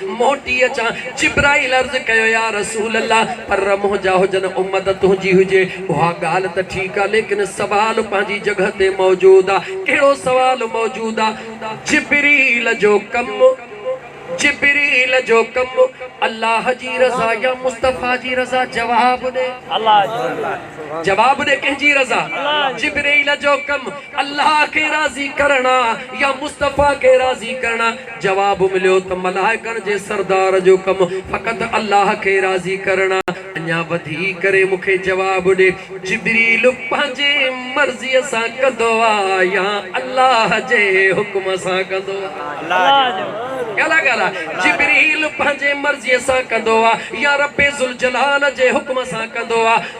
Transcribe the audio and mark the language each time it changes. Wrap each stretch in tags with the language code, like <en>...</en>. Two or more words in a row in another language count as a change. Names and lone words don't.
<sd>मोटी अचां, जिब्राइल अर्ज़ कयो,</sd> <ar>يا رسول الله,</ar> <sd>पर मुंहिंजा हुजनि, उम्मत तुंहिंजी हुजे। उहा ॻाल्हि त ठीकु आहे, लेकिन सवाल पंहिंजी जॻह ते मौजूद आहे। कहिड़ो सवाल मौजूद आहे? जिब्रील जो कमु, जिब्रील जो कम अल्लाह जी रज़ा या मुस्तफ़ा जी रज़ा? जवाब दे, जवाब दे, कंहिंजी रज़ा? जिब्रील जो कम अल्लाह के राज़ी करना या मुस्तफ़ा के राज़ी करना? जवाब मिलियो त मलाइकनि जे सरदार जो कम फ़क़त अल्लाह के राज़ी करना। अञा वधी करे मूंखे जवाब ॾे, जिब्रील पंहिंजे मर्ज़ीअ सां कंदो आहे या अल्लाह जे हुकुम सां कंदो आहे? जिब्रील पंहिंजे मर्ज़ीअ सां कंदो आहे या रब्बे ज़ुल जलाल जे हुकुम सां कंदो आहे?</sd>